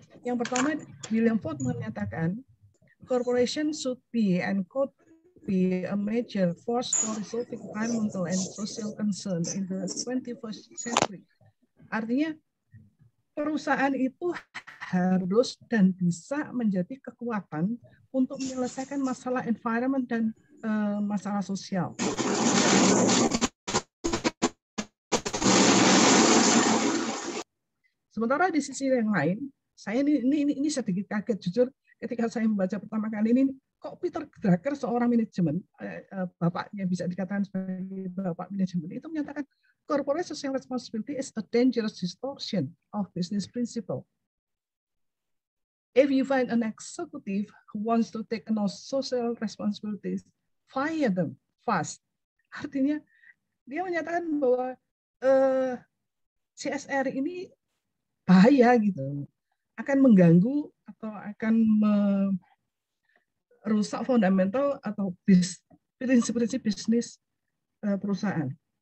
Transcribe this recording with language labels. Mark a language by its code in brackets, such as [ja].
[id] Yang pertama, William Ford menyatakan, [en] corporation should be and could be a major force for resolving environmental and social concern in the 21st century. [id] Artinya, perusahaan itu harus dan bisa menjadi kekuatan untuk menyelesaikan masalah environment dan masalah sosial. Sementara di sisi yang lain, saya ini sedikit kaget jujur ketika saya membaca pertama kali ini, kok Peter Drucker seorang manajemen, bapaknya bisa dikatakan sebagai bapak manajemen, itu menyatakan [en] corporate social responsibility is a dangerous distortion of business principle. If you find an executive who wants to take on social responsibilities, fire them fast. [id] Artinya dia menyatakan bahwa CSR ini bahaya gitu, akan mengganggu atau akan merusak fundamental atau prinsip-prinsip bisnis perusahaan.